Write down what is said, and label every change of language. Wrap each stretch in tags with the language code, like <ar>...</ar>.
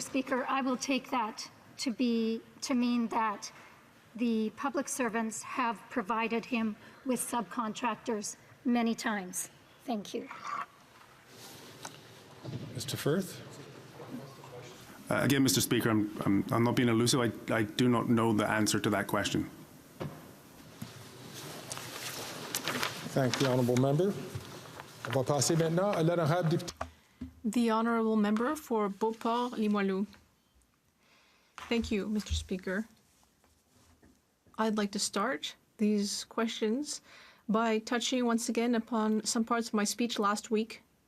<en>Speaker, I will take that to mean that the public servants have provided him with subcontractors many times. Thank you. Mr. Firth. Again, Mr. Speaker, I'm not being elusive. I do not know the answer to that question. Thank the honourable member.</en> <fr>On va passer maintenant à l'honorable député.</fr> <en>The honourable member for Beauport-Limoilou. Thank you, Mr. Speaker. I'd like to start these questions by touching once again upon some parts of my speech last week.</en>